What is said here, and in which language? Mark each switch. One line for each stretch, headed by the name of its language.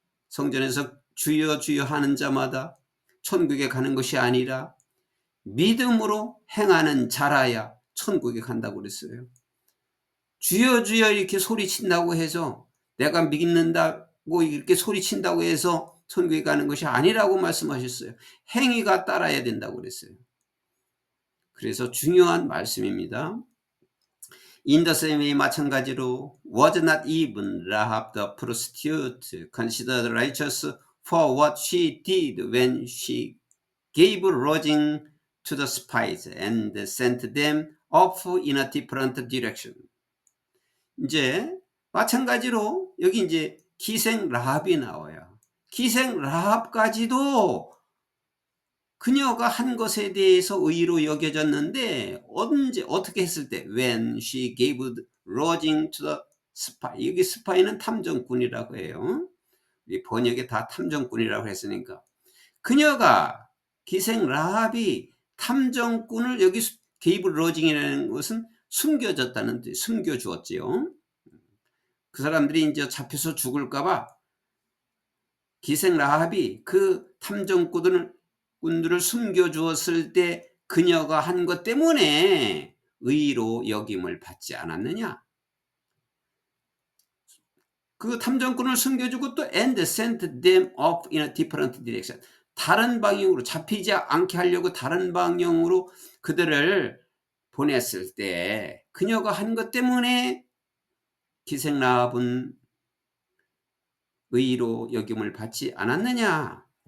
Korean: 성전에서 주여 주여 하는 자마다 천국에 가는 것이 아니라 믿음으로 행하는 자라야 천국에 간다고 그랬어요. 주여 주여 이렇게 소리친다고 해서 내가 믿는다고 이렇게 소리친다고 해서 천국에 가는 것이 아니라고 말씀하셨어요. 행위가 따라야 된다고 그랬어요. 그래서 중요한 말씀입니다.
English: In the same way
Korean: 마찬가지로
English: was not even Rahab the prostitute considered righteous for what she did when she gave lodging to the spies and sent them off in a different direction.
Korean: 이제 마찬가지로 여기 이제 기생 라합이 나와요. 기생 라합까지도 그녀가 한 것에 대해서 의로 여겨졌는데 언제 어떻게 했을 때
English: when she gave lodging to the spy.
Korean: 여기 스파이는 탐정꾼이라고 해요. 이 번역에 다 탐정꾼이라고 했으니까 그녀가 기생 라합이 탐정꾼을 여기
English: gave lodging
Korean: 이라는 것은 숨겨졌다는 뜻, 숨겨주었지요. 그 사람들이 이제 잡혀서 죽을까봐 기생 라합이 그 탐정꾼들을 숨겨주었을 때 그녀가 한 것 때문에 의로 여김을 받지 않았느냐. 그 탐정꾼을 숨겨주고 또
English: and sent them off in a different direction.
Korean: 다른 방향으로 잡히지 않게 하려고 다른 방향으로 그들을 보냈을 때 그녀가 한 것 때문에 기생 라합은 의로 여김을 받지 않았느냐.